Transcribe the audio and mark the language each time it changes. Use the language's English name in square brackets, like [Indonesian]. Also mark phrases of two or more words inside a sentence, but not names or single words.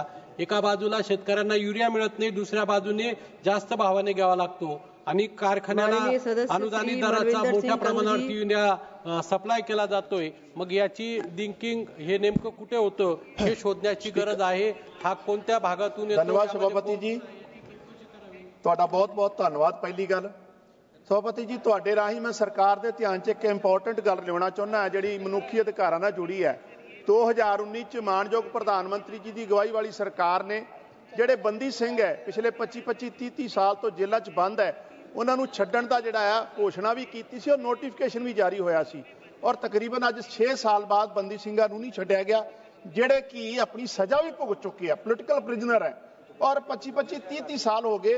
[Marathi] एका बाजूला शेतकऱ्यांना युरिया मिळत नाही, दुसऱ्या बाजूने जास्त भावाने घ्यावा लागतो आणि कारखान्याला अनुदानित दराचा मोठ्या प्रमाणावर युरिया सप्लाय केला जातोय. मग याची लिंकिंग हे नेमकं कुठे होतं हे शोधण्याची गरज आहे. हा कोणत्या भागातून येतो? [Hindi] धन्यवाद सभापति जी, [Punjabi] ਤੁਹਾਡਾ ਬਹੁਤ-ਬਹੁਤ ਧੰਨਵਾਦ। ਪਹਿਲੀ ਗੱਲ ਸਭਾਪਤੀ ਜੀ, ਤੁਹਾਡੇ ਰਾਹੀਂ ਮੈਂ ਸਰਕਾਰ ਦੇ ਧਿਆਨ 'ਚ ਇੱਕ ਇੰਪੋਰਟੈਂਟ ਗੱਲ ਲਿਆਉਣਾ ਚਾਹੁੰਦਾ ਹਾਂ ਜਿਹੜੀ ਮਨੁੱਖੀ ਅਧਿਕਾਰਾਂ ਨਾਲ ਜੁੜੀ ਹੈ। 2019 ਚ ਮਾਨਯੋਗ ਪ੍ਰਧਾਨ ਮੰਤਰੀ ਜੀ ਦੀ ਅਗਵਾਈ ਵਾਲੀ ਸਰਕਾਰ ਨੇ ਜਿਹੜੇ ਬੰਦੀ ਸਿੰਘ ਹੈ ਪਿਛਲੇ 25 30 ਸਾਲ ਤੋਂ ਜੇਲ੍ਹਾਂ 'ਚ ਬੰਦ ਹੈ ਉਹਨਾਂ ਨੂੰ ਛੱਡਣ ਦਾ ਜਿਹੜਾ ਆ ਘੋਸ਼ਣਾ ਵੀ ਕੀਤੀ ਸੀ ਔਰ ਨੋਟੀਫਿਕੇਸ਼ਨ ਵੀ ਜਾਰੀ ਹੋਇਆ ਸੀ ਔਰ ਤਕਰੀਬਨ ਅੱਜ 6 ਸਾਲ ਬਾਅਦ ਬੰਦੀ ਸਿੰਘਾਂ ਨੂੰ ਨਹੀਂ ਛੱਡਿਆ ਗਿਆ ਜਿਹੜੇ ਕਿ ਆਪਣੀ ਸਜ਼ਾ ਵੀ ਭੁਗਤ ਚੁੱਕੇ ਆ, [English] political prisoner [Punjabi] ਹੈ ਔਰ 25 30 ਸਾਲ ਹੋ ਗਏ।